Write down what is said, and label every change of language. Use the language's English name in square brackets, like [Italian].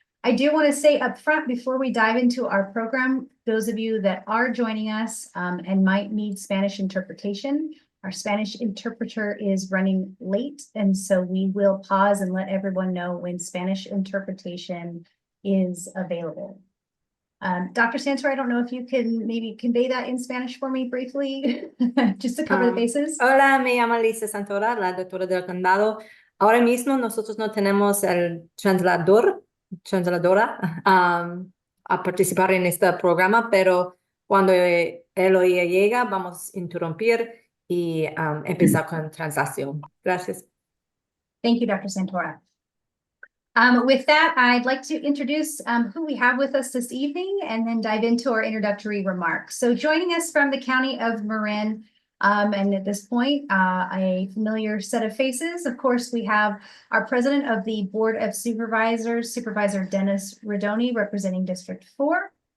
[English] I do want to say up front before we dive into our program, those of you that are joining us and might need Spanish interpretation, our Spanish interpreter is running late, and so we will pause and let everyone know when Spanish interpretation is available. Dr. Santora, I don't know if you can maybe convey that in Spanish for me briefly, just to cover the bases. [Spanish] Hola, me llamo Lisa Santora, la doctora del condado. Ahora mismo nosotros no tenemos el transladora a participar en este programa, pero cuando él o ella llega, vamos a interrumpir y empezar con translación. Gracias. [English] Thank you, Dr. Santora. With that, I'd like to introduce who we have with us this evening and then dive into our introductory remarks. So joining us from the County of Marin, and at this point, a familiar set of faces. Of course, we have our president of the Board of Supervisors, Supervisor Dennis Rodoni, representing District 4.